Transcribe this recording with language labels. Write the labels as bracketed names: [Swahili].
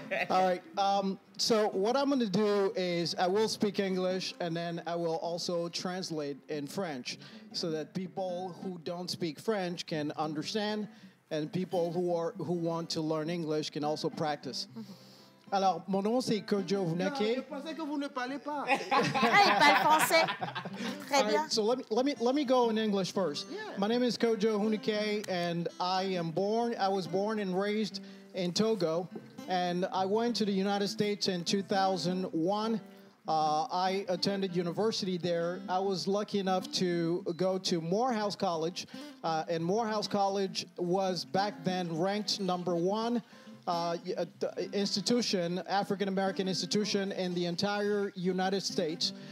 [English] All right. So what I'm going to do is I will speak English, and then I will also translate in French so that people who don't speak French can understand, and people who want to learn English can also practice. [French] Alors, mon nom, c'est Kojo Hunake. Je pensais que vous ne parlez pas. Il parle français. Très bien. [English] Right, so let me go in English first. Yeah. My name is Kojo Hunake, and I was born and raised in Togo, and I went to the United States in 2001. I attended university there. I was lucky enough to go to Morehouse College, and Morehouse College was back then ranked #1 institution, African-American institution in the entire United States.